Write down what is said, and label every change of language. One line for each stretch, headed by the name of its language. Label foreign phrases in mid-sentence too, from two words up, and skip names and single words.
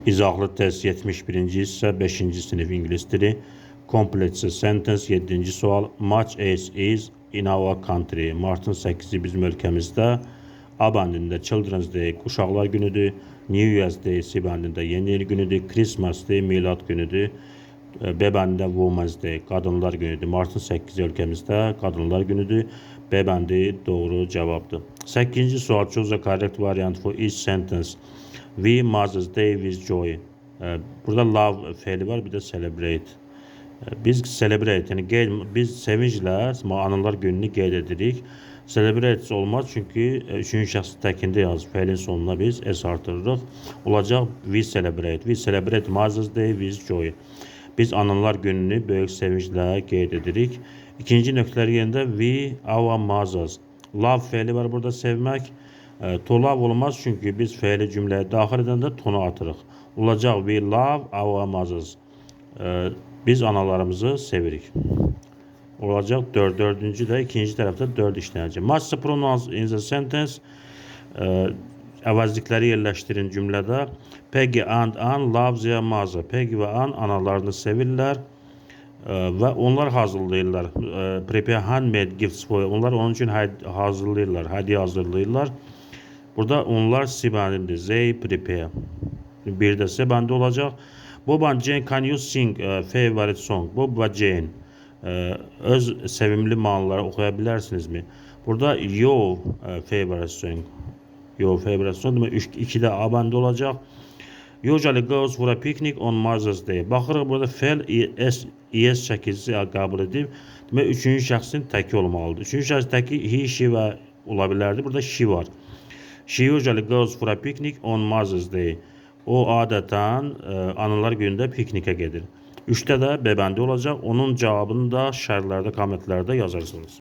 Azerbaijani: İzahlı test 71. hissə 5-ci sinif ingilis dili.
English: Complex sentence
Azerbaijani: 7-ci sual.
English: Much as is in our country.
Azerbaijani: Martın 8-i bizim ölkəmizdə. A bəndində
English: Children's Day
Azerbaijani: uşaqlar günüdür.
English: New Year's Day
Azerbaijani: C bəndində yeni il günüdür.
English: Christmas Day
Azerbaijani: milad günüdür. B bəndində
English: Women's Day
Azerbaijani: qadınlar günüdür. Martın 8-i ölkəmizdə qadınlar günüdür. B bəndi doğru cavabdır. 8-ci sual.
English: Choose a correct variant for each sentence. We Mother's Day with joy.
Azerbaijani: Burada love feili var, bir de celebrate. Biz celebrate, yani biz sevinclə analar gününü qeyd edirik. Celebrate olmaz çünkü üçüncü şəxs təkində yazır. Feilin sonuna biz s artırırıq.
English: Olacaq we celebrate. We celebrate Mother's Day with joy.
Azerbaijani: Biz analar gününü böyük sevinclə qeyd edirik. İkinci nöqtələri yerində
English: we our mothers.
Azerbaijani: Love feili var burada, sevmək.
English: To love
Azerbaijani: olmaz çünkü biz feili cümləyə daxil edəndə tonu atırıq.
English: Olacaq we love our mothers.
Azerbaijani: Biz analarımızı sevirik. Olacaq dördüncü də ikinci tərəfdə 4 işlənəcək.
English: Match the pronouns in the sentence.
Azerbaijani: Əvəzlikləri yerləşdirin cümlədə.
English: Peggy and Ann love their mother.
Azerbaijani: Peggy və Ann analarını sevirlər. Və onlar hazırlayırlar.
English: Prepare handmade gifts for.
Azerbaijani: Onlar onun üçün hazırlayırlar. Hədiyyə hazırlayırlar. Burada onlar C bəndidir.
English: They prepare.
Azerbaijani: Bir də C bəndi olacaq.
English: Bob and Jane, can you sing favorite song?
Azerbaijani: Bob və Jane öz sevimli mahnıları oxuya bilərsinizmi? Burada
English: your favorite song. Your favorite song
Azerbaijani: demək 2-də A bəndi olacaq.
English: Usually goes for a picnic on Mother's Day.
Azerbaijani: Baxırıq burada fe'l es şəkilsi qəbul edib. Demək 3-cü şəxsin təki olmalıdır. 3-cü şəxs təki he, she və ola bilərdi. Burada she var.
English: She usually goes for a picnic on Mother's Day.
Azerbaijani: O adətən analar günündə piknikə gedir. 3-də də B bəndi olacaq. Onun cavabını da şərhlərdə, kommentlərdə yazarsınız.